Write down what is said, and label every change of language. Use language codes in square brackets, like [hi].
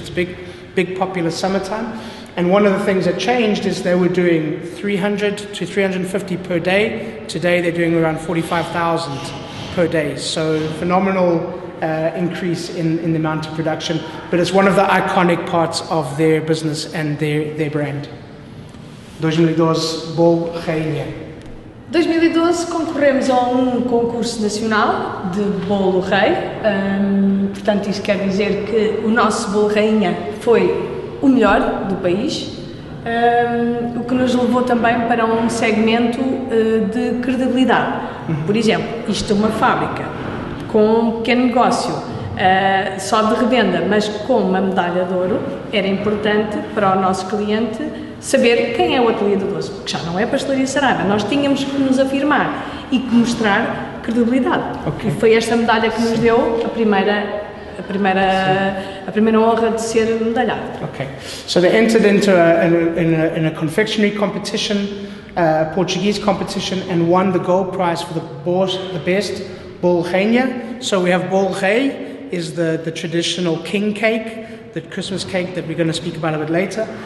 [en] It's big popular summertime. And one of the things that changed is they were doing 300 to 350 per day. Today they're doing around 45,000 per day. So phenomenal increase in the amount of production, but it's one of the iconic parts of their business and their brand. [pt] 2012 Bolo Rainha. 2012 concorremos a um concurso nacional de bolo rei, portanto isso quer dizer que o nosso bolo rainha foi o melhor do país, o que nos levou também para um segmento de credibilidade. Por exemplo, isto é uma fábrica com um pequeno negócio só de revenda, mas com uma medalha de ouro, era importante para o nosso cliente saber quem é o Atelier do Doce, porque já não é Pastelaria Saraiva, nós tínhamos que nos afirmar e que mostrar credibilidade. Okay. E foi esta medalha que nos deu a primeira honra de ser medalhado. [en] Okay, so they entered into a confectionery competition, a Portuguese competition, and won the gold prize for the best bolo rainha. So we have bolo rei is the traditional king cake, the Christmas cake that we're going to speak about a bit later.